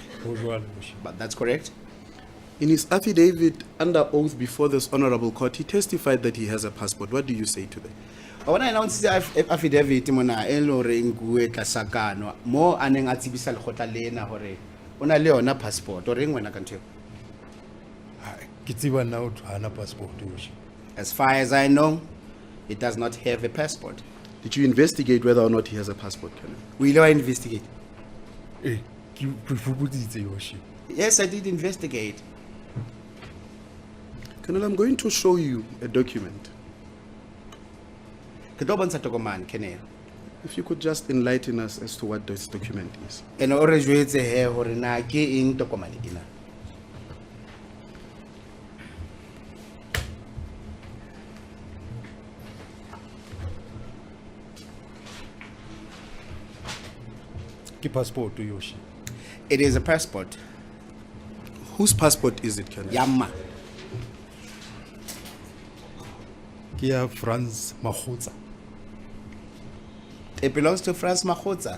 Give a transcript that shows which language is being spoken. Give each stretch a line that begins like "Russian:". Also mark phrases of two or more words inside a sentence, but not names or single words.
Southern Sotho: Ho jwalo yoshi.
English: But that's correct. In his affidavit under oath before this honorable court, he testified that he has a passport. What do you say to that?
Southern Sotho: Ona ena o ntse affidavit mona e le hore nkuwe tlasakano mo aneng a tsebisa lekgotla lena hore ona le yona passport o reng wena ka ntho. Ke tseba nna o hana passport yoshi.
English: As far as I know, he does not have a passport. Did you investigate whether or not he has a passport, Colonel? We will investigate.
Southern Sotho: Ke fuputsitse yoshi.
English: Yes, I did investigate. Colonel, I'm going to show you a document.
Southern Sotho: Ke tlo bontsha tokomane Kenel.
English: If you could just enlighten us as to what this document is.
Southern Sotho: Ene o re jwetse he hore na ke eng tokomane ena. Ke passport yoshi.
English: It is a passport. Whose passport is it, Colonel? Yamma.
Southern Sotho: Ke ya France Magotsa.
English: It belongs to France Magotsa.